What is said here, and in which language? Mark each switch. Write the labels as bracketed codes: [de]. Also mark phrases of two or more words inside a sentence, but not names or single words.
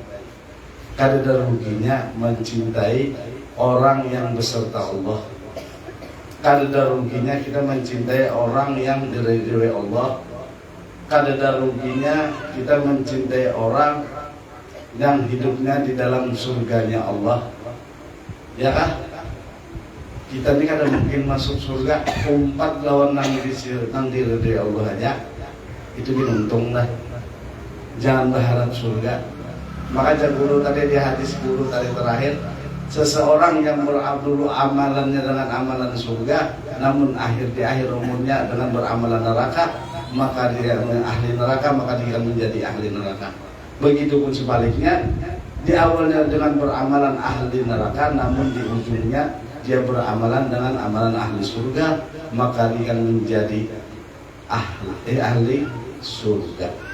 [id] Kada ada ruginya mencintai orang yang beserta Allah. Kada ada ruginya kita mencintai orang yang diridhoi Allah. Kada ada ruginya kita mencintai orang yang hidupnya di dalam surganya Allah. Ya kah? [bjn] Kita ini kadang mungkin masuk surga umpat lawan nang diri Allah aja, itu binuntung lah. [id] Jangan berharap surga. Maka guru tadi di hadis guru tadi terakhir, seseorang yang dulu amalannya dengan amalan surga, namun di akhir umurnya dengan beramalan neraka, maka dia ahli neraka, maka dia menjadi ahli neraka. Begitupun sebaliknya, di awalnya dengan beramalan ahli neraka, namun di ujungnya dia beramalan dengan amalan ahli surga, maka dia akan menjadi ahli surga.